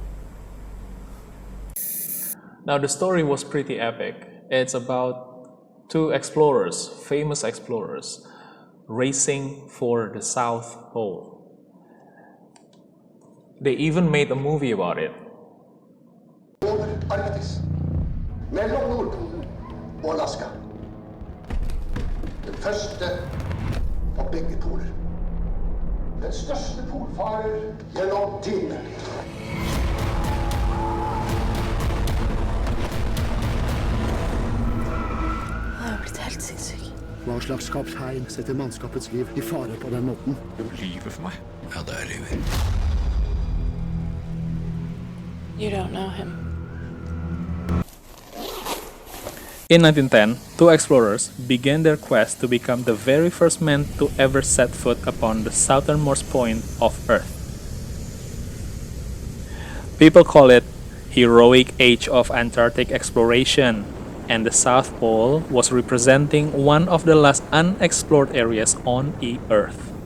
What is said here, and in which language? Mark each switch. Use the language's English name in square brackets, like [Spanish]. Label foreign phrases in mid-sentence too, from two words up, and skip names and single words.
[English] Now, the story was pretty epic. It's about two explorers, famous explorers, racing for the South Pole. They even made a movie about it. [Norwegian] Over Arktis, mellom Nordpolen og Alaska. Den første på begge poler. Den største polfarer gjennom tidene. Han har blitt helt sinnssyk. Hva slags kaptein setter mannskapets liv i fare på den måten? Du lyver for meg. Ja, det lyver. [English] You don't know him. In 1910, two explorers began their quest to become the very first men to ever set foot upon the southernmost point of Earth. People call it heroic age of Antarctic exploration, and the South Pole was representing one of the last unexplored areas on the Earth.